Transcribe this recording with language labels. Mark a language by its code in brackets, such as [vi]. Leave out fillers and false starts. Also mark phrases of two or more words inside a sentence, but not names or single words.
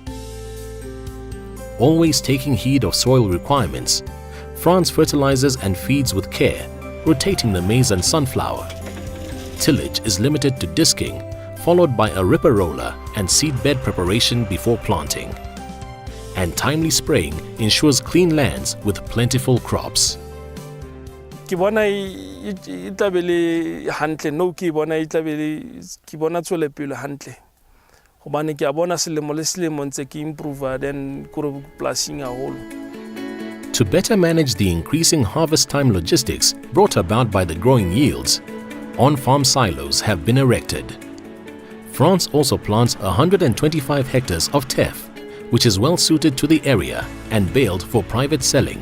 [en] Always taking heed of soil requirements, Frans fertilizes and feeds with care, rotating the maize and sunflower. Tillage is limited to disking, followed by a ripper roller and seed bed preparation before planting. And timely spraying ensures clean lands with plentiful crops. [st] Ke bona itlabele hantle no ke bona itlabele ke bona tswele pele hantle. Hobane ke a bona selemo le selemo ntse ke improve then ko plasing a holo. [en] To better manage the increasing harvest time logistics brought about by the growing yields, on-farm silos have been erected. Frans also plants 125 hectares of teff, which is well suited to the area and baled for private selling.